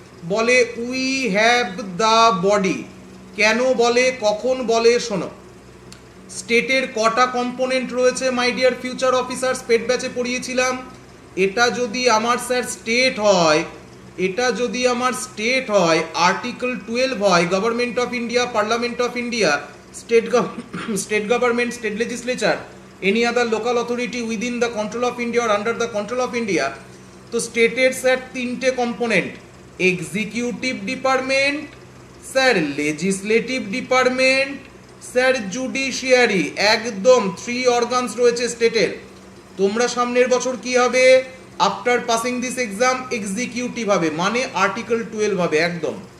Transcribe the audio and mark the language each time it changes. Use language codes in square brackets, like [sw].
[bn] বলে [en] We have the body. [bn] কেন বলে, কখন বলে? শোনো, স্টেটের কটা কম্পোনেন্ট রয়েছে [en] My dear future officers? [bn] পেট ব্যাচে পড়িয়েছিলাম। এটা যদি আমার স্যার স্টেট হয়, এটা যদি আমার স্টেট হয়, আর্টিকেল 12 হয় [en] Government of India, parliament of India, state government, state legislature, any other local authority within the control of India or under the control of India. [bn] তো স্টেটের স্যার তিনটে component, executive department, sir legislative department, sir judiciary, একদম 3 organs রয়েছে স্টেটের। তোমরা সামনের বছর কি হবে, [en] after passing this exam [bn] executive হবে, মানে আর্টিকেল 12 হবে একদম।